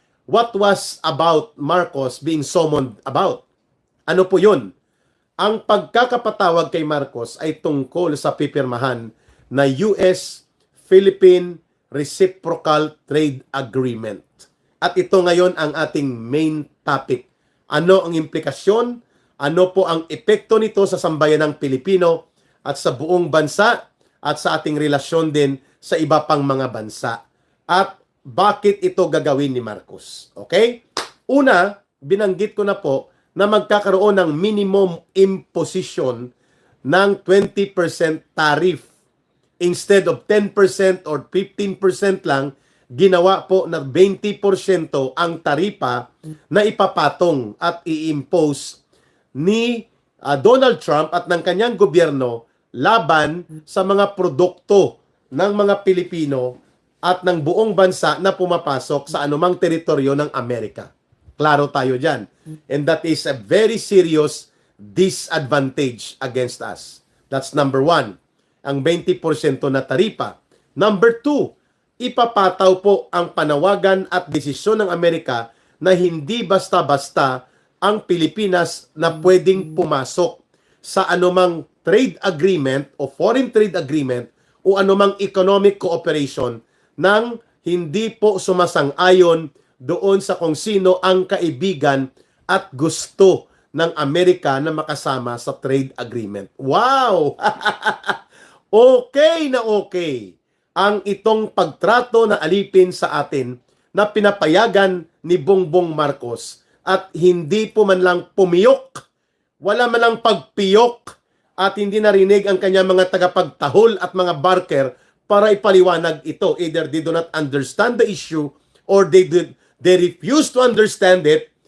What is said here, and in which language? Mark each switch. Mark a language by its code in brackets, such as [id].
[en] What was about Marcos being summoned about? [tl] Ano po yun? Ang pagkakapatawag kay Marcos ay tungkol sa pipirmahan na US-Philippine Reciprocal Trade Agreement. At ito ngayon ang ating main topic. Ano ang implikasyon? Ano po ang epekto nito sa sambayanang Pilipino at sa buong bansa at sa ating relasyon din sa iba pang mga bansa? At bakit ito gagawin ni Marcos? Okay? Una, binanggit ko na po na magkakaroon ng minimum imposition ng 20% tariff. [en] Instead of 10% or 15% [tl] lang, ginawa po na 20% ang taripa na ipapatong at i-impose ni Donald Trump at ng kanyang gobyerno laban sa mga produkto ng mga Pilipino at ng buong bansa na pumapasok sa anumang teritoryo ng Amerika. Klaro tayo dyan. [en] And that is a very serious disadvantage against us. That's number one. [tl] Ang 20% na taripa. Number two, ipapataw po ang panawagan at desisyon ng Amerika na hindi basta-basta ang Pilipinas na pwedeng pumasok sa anumang trade agreement o foreign trade agreement o anumang economic cooperation nang hindi po sumasang-ayon doon sa kung sino ang kaibigan at gusto ng Amerika na makasama sa trade agreement. Wow! Okay na okay ang itong pagtrato na alipin sa atin na pinapayagan ni Bongbong Marcos at hindi po man lang pumiyok, wala man lang pagpiyok at hindi narinig ang kanyang mga tagapagtahol at mga barker para ipaliwanag ito. [en] Either they do not understand the issue or they refuse to understand it.